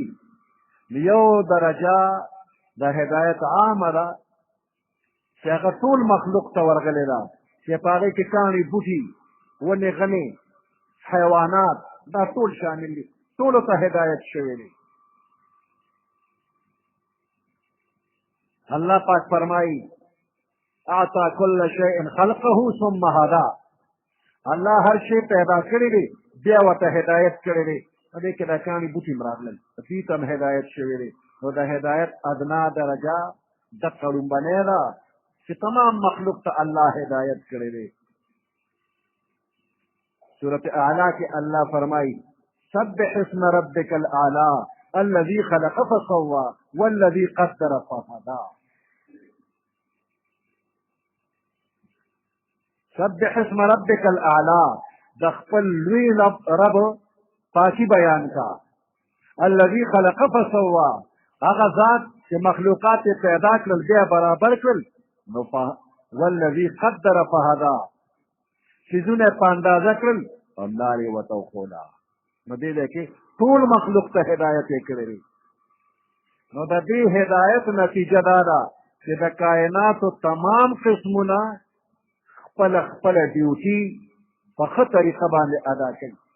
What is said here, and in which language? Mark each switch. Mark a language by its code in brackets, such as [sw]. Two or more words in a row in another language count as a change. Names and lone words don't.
[ps] یو درجه د هدایت عامه ده چې هغه ټول مخلوق ته ورغلې ده، چې په هغې کې کاڼي بوټي ونې غنې حیوانات دا ټول شامل دي، ټولو ته هدایت شوی دی. [ar] الله پاک فرمایي اعطا کل شیء خلقه ثم هدا. [ps] الله هر شی پیدا کړی دی بیا ورته هدایت کړی دی. په دې کې دا کاڼي بوټي هم راغلل، دوی ته هم هدایت شوی دی. نو د هدایت ادنا درجه دقه لومبنۍ ده چې تمام مخلوق ته الله هدایت کړی دی. سورة اعلی کې الله فرمایي [ar] سبح اسم ربک الاعلی الذي خلق فسوى والذي قدر فهدى. سبح اسم ربک الاعلی، [ps] د خپل لوی رب پاکی بیان کا. [ar] الذي خلق فسوى، [ps] هغه ذات چې مخلوقات یې پیدا کړل بیا برابر کړل. [ar] نو والذي قدر فهدى، [ps] څیزونه یې په اندازه کړل او لارې ورته وښوده. نو دې ځای کې ټول مخلوق ته هدایت یې کړی دی. نو د دې هدایت نتیجه دا ده چې د کائناتو تمام قسمونه خپله خپله ډیوټي په ښه طریقه باندې ادا کوي.